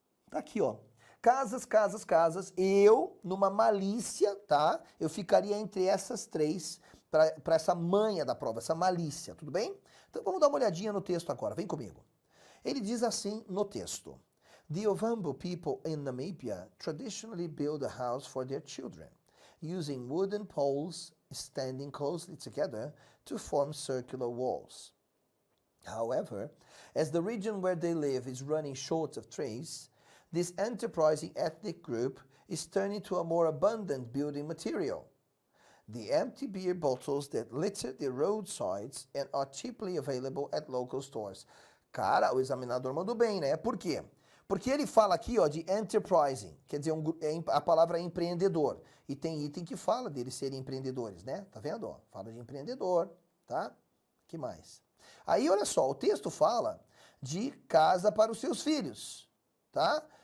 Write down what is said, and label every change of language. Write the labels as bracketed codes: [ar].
[pt] Tá aqui, ó. Casas, casas, casas. Eu, numa malícia, tá? Eu ficaria entre essas três para essa manha da prova, essa malícia, tudo bem? Então vamos dar uma olhadinha no texto agora, vem comigo. Ele diz assim no texto: [en] The Ovambo people in Namibia traditionally build a house for their children, using wooden poles standing closely together to form circular walls. However, as the region where they live is running short of trees, this enterprising ethnic group is turning to a more abundant building material: the empty beer bottles that litter the roadsides and are cheaply available at local stores. [pt] Cara, o examinador mandou bem, né? Por quê? Porque ele fala aqui, ó, de enterprising, quer dizer, a palavra empreendedor. E tem item que fala deles serem empreendedores, né? Tá vendo? Ó, fala de empreendedor, tá? Que mais? Aí, olha só, o texto fala de casa para os seus filhos, tá?